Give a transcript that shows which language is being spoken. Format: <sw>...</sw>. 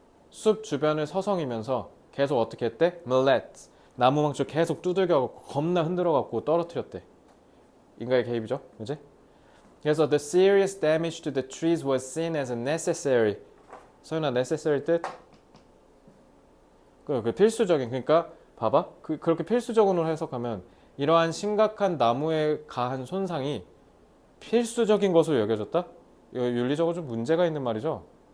<ko>숲 주변을 서성이면서 계속 어떻게 했대?</ko> <en>millet.</en> <ko>나무망치 계속 두들겨갖고 겁나 흔들어갖고 떨어뜨렸대. 인간의 개입이죠, 그지?</ko> <en>그래서 the serious damage to the trees was seen as a necessary.</en> <ko>서윤아, necessary 뜻? 그 필수적인. 그러니까 봐봐. 그렇게 필수적으로 해석하면 이러한 심각한 나무에 가한 손상이 필수적인 것으로 여겨졌다? 이거 윤리적으로 좀 문제가 있는 말이죠.</ko>